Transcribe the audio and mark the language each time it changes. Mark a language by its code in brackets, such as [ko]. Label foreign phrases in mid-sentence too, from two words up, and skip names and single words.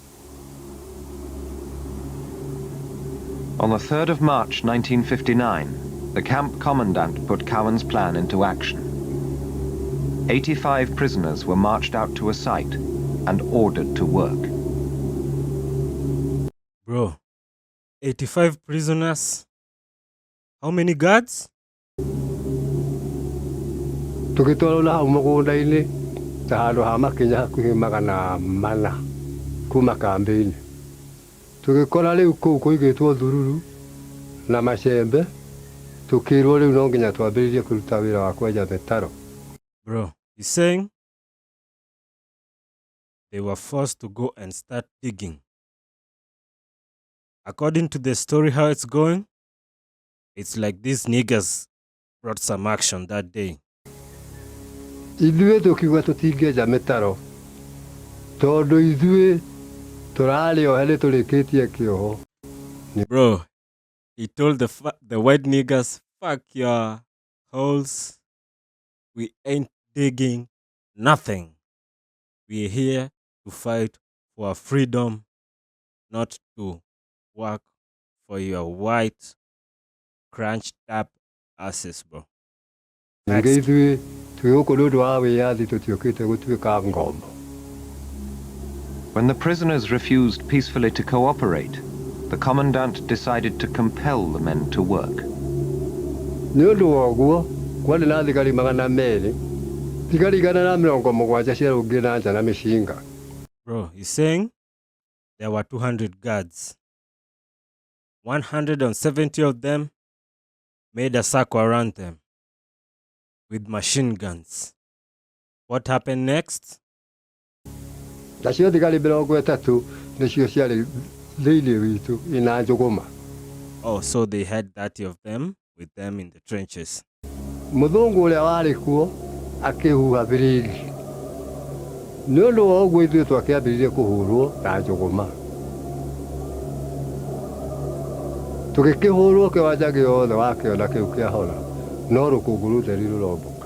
[en] On the 3rd of March 1959, the camp commandant put Cowan's plan into action. 85 prisoners were marched out to a site and ordered to work. Bro, 85 prisoners? How many guards? [ki] Tukitwalo na hau mũgũnda-inĩ ta handũ ha makinya hakuhĩ 400 kuma kambĩ-inĩ. Tũgĩkora rĩu kũu kũigĩtwo thururu na macembe, tũkĩrwo rĩu no nginya twambĩrĩrie kũruta wĩra wa kwenja mĩtaro. [en] Bro, he's saying they were forced to go and start digging. According to the story, how it's going, it's like these niggas brought some action that day. [ki] Ithuĩ tũkiuga tũtingĩenja mĩtaro tondũ ithuĩ tũrarĩohe nĩ tũrĩkĩtie kĩoho. [en] Bro, he told the white niggas, fuck your holes. We ain't digging nothing. We're here to fight for our freedom, not to work for your white, crunched up asses, bro. [ki] Ningĩ ithuĩ twĩ gũkũ nĩ ũndũ wa wĩyathi tũtiũkĩte gũtuĩka ngombo. [en] When the prisoners refused peacefully to cooperate, the commandant decided to compel the men to work. [ki] Nĩ ũndũ wa ũguo, kwarĩ na thigari 200, thigari 170 ciarũngiĩ na nja na mĩcinga. [en] Bro, he's saying there were 200 guards. 170 of them made a circle around them with machine guns. What happened next? [ki] Nacio thigari 30 nĩcio ciarĩ thĩinĩ witũ ina njũgũma. [en] Oh, so they had 30 of them with them in the trenches. [ki] Mũthũngũ ũrĩa warĩ kuo akĩhuha birigi. Nĩ ũndũ wa ũguo ithuĩ twakĩambĩrĩirie kũhũrwo na njũgũma. Tũgĩkĩhũrwo kĩwanja gĩothe wakĩona kĩu kĩahora, no rũkũngũ rũtheri rũrombũka.